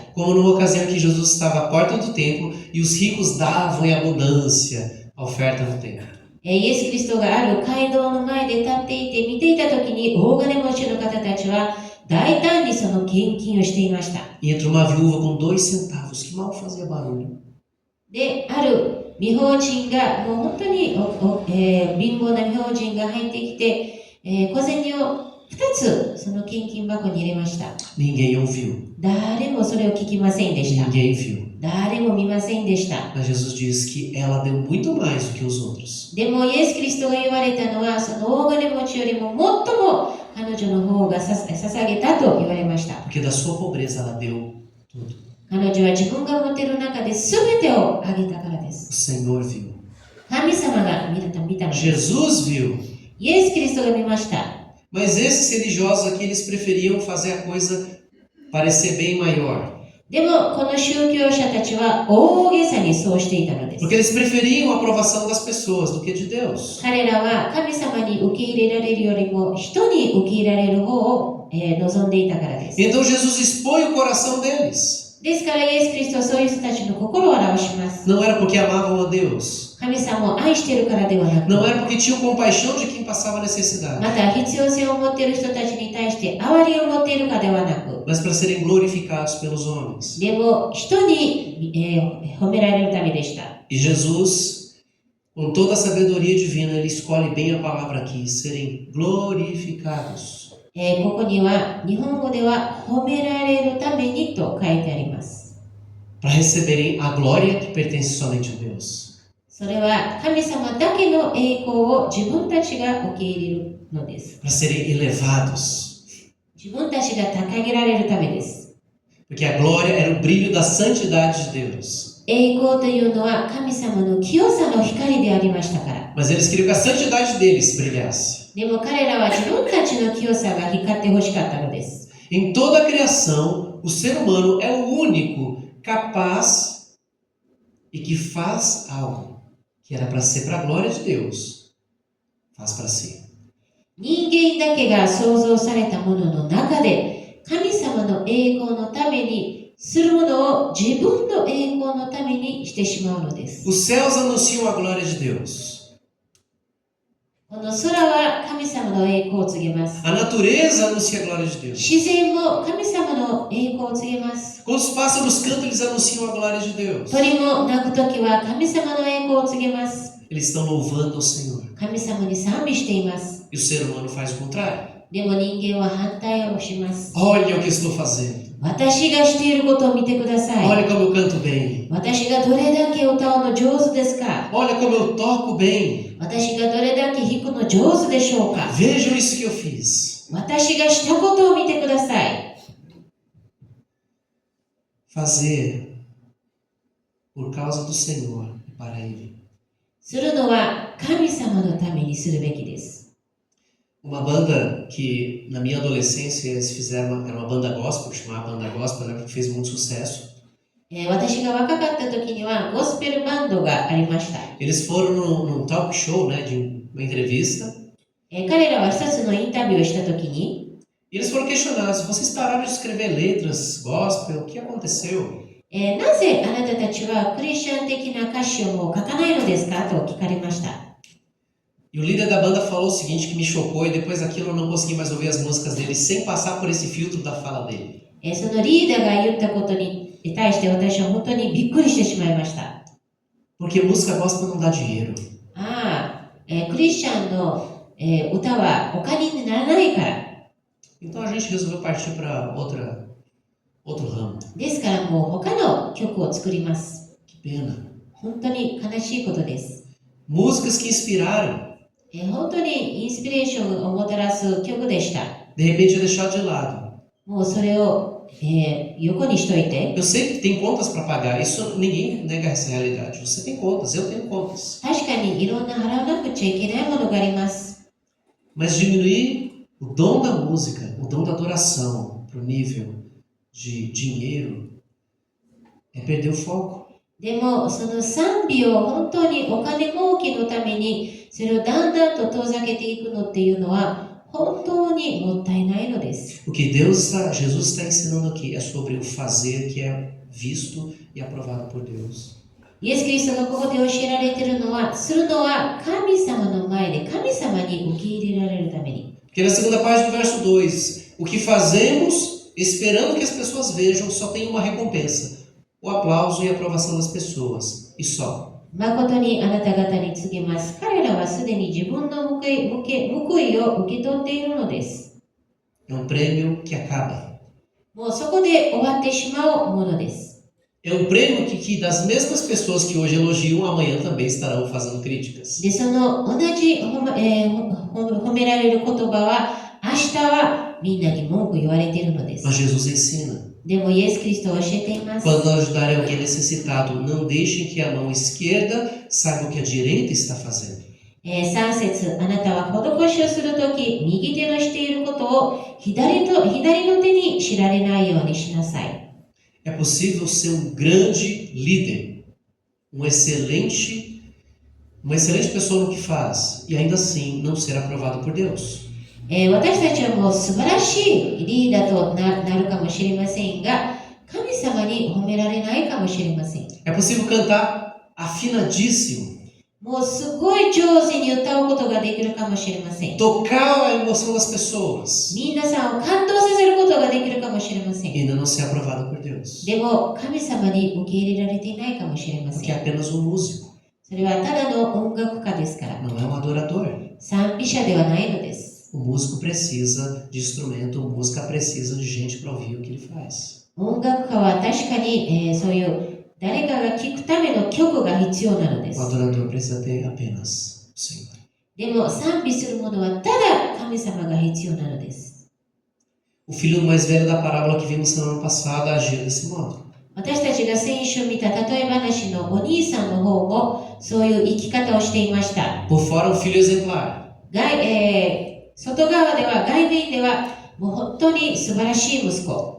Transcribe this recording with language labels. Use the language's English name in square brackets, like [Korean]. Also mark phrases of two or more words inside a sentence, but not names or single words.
[Portuguese] Como numa ocasião que Jesus estava à porta do templo e os ricos davam em abundância a oferta no templo. [Japanese] イエス・キリストがある街道の前で立っていて見ていたときに大金持ちの方たちは大胆にその献金をしていました。 [Portuguese] E entrou uma viúva com 2 centavos, que mal fazia barulho. [Japanese] で、ある未法人が、もう本当に貧乏な未法人が入ってきて、小銭を2 2つその献金箱に入れました。 [Portuguese] Ninguém ouviu, [Japanese] 誰もそれを聞きませんでした。 [Portuguese] ninguém viu. [Japanese] 誰も見ませんでした。 [Portuguese] Mas Jesus diz que ela deu muito mais do que os outros. [Japanese] でもイエス・キリストが言われたのは、その大金持ちよりももっとも彼女の方が捧げたと言われました。 [Portuguese] Porque da sua pobreza ela deu tudo. [Japanese] 彼女は自分が持っている中で全てをあげたからで [Portuguese] O [Japanese] す。 [Portuguese] Senhor viu. [Japanese] 神様が見たのです。 [Portuguese] Jesus viu. [Japanese] イエス・キリストが見ました。 [Portuguese] Mas esses religiosos aqui, eles preferiam fazer a coisa parecer bem maior. [Japanese] でもこの宗教者たちは大げさにそうしていたのです。 [Portuguese] Porque eles preferiam a aprovação das pessoas do que de Deus. [Japanese] 彼らは神様に受け入れられるよりも人に受け入れられる方を望んでいたからです。 [Portuguese] Então Jesus expõe o coração deles. [Japanese] ですからイエス・キリストはそういう人たちの心を表します。 [Portuguese] Não era porque amavam a Deus. [Japanese] 神様を愛しているからではなく、 [Portuguese] Não era porque tinham compaixão de quem passava necessidade. [Japanese] また必要性を持っている人たちに対して憐れを持っているかではなく、 [Portuguese] Mas para serem glorificados pelos homens. [Japanese] でも人に、褒められるためでした。 [Portuguese] E Jesus, com toda a sabedoria divina, ele escolhe bem a palavra aqui, serem glorificados. [Japanese] ここには日本語では褒められるためにと書いてあります。 [Portuguese] Para receberem a glória que pertence somente a Deus. [Japanese] それは神様だけの栄光を自分たちが受け入れるのです。 [Portuguese] Para serem elevados. [Japanese] 自分たちが掲げられるためです。 [Portuguese] Porque a glória era o brilho da santidade de Deus. [Japanese] 栄光というのは神様の清さの光でありましたから。 [Portuguese] Mas eles queriam que a santidade deles brilhasse. [Japanese] でも彼らは自分たちの清さが光ってほしかったのです。 [Portuguese] Em toda a criação, o ser humano é o único capaz e que faz algo que era para ser para a glória de Deus. Faz para si. [Japanese] 人間だけが創造されたものの中で神様の栄光のためにするものを自分の栄光のためにしてしまうのです。 [Portuguese] Os céus anunciam a glória de Deus. [Japanese] この空は神様の栄光を告げます。 [Portuguese] A natureza anuncia a glória de Deus. [Japanese] 自然も神様の栄光を告げます。 [Portuguese] Quando os pássaros cantam, eles anunciam a glória de Deus. [Japanese] 鳥も鳴くときは神様の栄光を告げます。 [Portuguese] Eles estão louvando ao Senhor. [Japanese] 神様に賛美しています。 [Portuguese] E o ser humano faz o contrário. [Japanese] でも人間は反対をします。 [Portuguese] Olha o que eu estou fazendo. [Japanese] 私がしていることを見てください。 [Portuguese] Olha como eu canto bem. [Japanese] 私がどれだけ歌うの上手ですか？ [Portuguese] Olha como eu toco bem. [Japanese] 私がどれだけ弾くの上手でしょうか？ [Portuguese] Vejam isso que eu fiz. [Japanese] 私がしたことを見てください。 [Portuguese] Fazer por causa do Senhor e para Ele. [Japanese] するのは神様のためにするべきです。 [Portuguese] Uma banda que na minha adolescência eles fizeram, era uma banda gospel, chamava Banda Gospel, né, que fez muito sucesso. [Japanese] 私が若かった時にはゴスペルバンドがありました。 [Portuguese] Eles foram num [English] talk show, [Portuguese] né, de uma entrevista. [Japanese] 彼らは一つのインタビューをした時に、 [Portuguese] E eles foram questionados: vocês pararam de escrever letras gospel? O que aconteceu? [Japanese] なぜあなたたちはクリスチャン的な歌詞をもう書かないのですかと聞かれました。 [Portuguese] E o líder da banda falou o seguinte, que me chocou, e depois daquilo eu não consegui mais ouvir as músicas dele sem passar por esse filtro da fala dele. [Japanese] そのリーダーが言ったことに対して私は本当にびっくりしてしまいました。 [Portuguese] Porque música gospel não dá dinheiro. [Japanese] クリスチャンの、歌はお金にならないから。 [Portuguese] Então a gente resolveu partir para outro ramo. [Japanese] ですからもう他の曲を作ります。 [Portuguese] Que pena. [Japanese] 本当に悲しいことです。 [Portuguese] Músicas que inspiraram, [Japanese] 本当にインスピレーションをもたらす曲でした。 [Portuguese] de repente é deixado de lado. [Japanese] もうそれを、横にしといて。 [Portuguese] Eu sei que tem contas para pagar, isso ninguém nega essa realidade. Você tem contas, eu tenho contas. [Japanese] 確かにいろんな払わなくちゃいけないものがあります。 [Portuguese] Mas diminuir o dom da música, o dom da adoração para o nível de dinheiro é perder o foco. [Japanese] でもその賛美を本当にお金儲けのためにそれをだんだんと遠ざけていくのっていうのは本当にもったいないのです。 [Portuguese] O que Jesus está ensinando aqui é sobre o fazer que é visto e aprovado por Deus. [Japanese] イエス・キリストがここで教えられているのは、するのは神様の前で神様に受け入れられるために。 [Portuguese] Porque na segunda parte do verso 2, o que fazemos esperando que as pessoas vejam só tem uma recompensa, o aplauso e a aprovação das pessoas, e só. [Japanese] 誠にあなた方に告げます。彼らはすでに自分の報いを受け取っているのです。 [Portuguese] É um prêmio que acaba. [Japanese] もうそこで終わってしまうものです。 [Portuguese] É um prêmio que das mesmas pessoas que hoje elogiam, amanhã também estarão fazendo críticas. [Japanese] で、その同じ褒められる言葉は、明日はみんなに文句言われているので [Portuguese] Mas [Japanese] す。 [Portuguese] Jesus ensina. [Japanese] でもイエス・キリストは教えています。 [Portuguese] Quando ajudarem alguém necessitado, não deixem que a mão esquerda saiba o que a direita está fazendo. [Japanese] 3 節、あなたは施しをするとき、右手のしていることを左の手に知られないようにしなさい。 [Portuguese] É possível ser um grande líder, uma excelente pessoa no que faz, e ainda assim não ser aprovado por Deus. [Japanese] 私たちはもう素晴らしいリーダーとなるかもしれませんが、神様に褒められないかもしれません。 [Portuguese] É possível cantar afinadíssimo, [Japanese] もうすごい上手に歌うことができるかもしれません。 [Portuguese] tocar a emoção das pessoas, [Japanese] 皆さんを感動させることができるかもしれません。 [Portuguese] e ainda não ser aprovado por Deus. [Japanese] でも神様に受け入れられていないかもしれませ [Portuguese] Porque é [Japanese] ん。 [Portuguese] apenas um músico, [Japanese] それはただの音楽家ですから、 [Portuguese] não é um adorador. [Japanese] 賛美者ではないのです。 [Portuguese] O músico precisa de instrumento, a música precisa de gente para ouvir o que ele faz. [Japanese] 音楽家は確かに、そういう誰かが聴くための曲が必要なので [Portuguese] O [Japanese] す。 [Portuguese] adorador precisa ter apenas o Senhor. [Japanese] でも賛美するものはただ神様が必要なのです。 [Portuguese] O filho mais velho da parábola que vimos semana passada agia desse modo. [Japanese] 私たちが先週見た例え話のお兄さんの方もそういう生き方をしていました。 [Portuguese] Por fora, um filho exemplar. [Japanese] 外側では、外面ではもう本当に素晴らしい息子。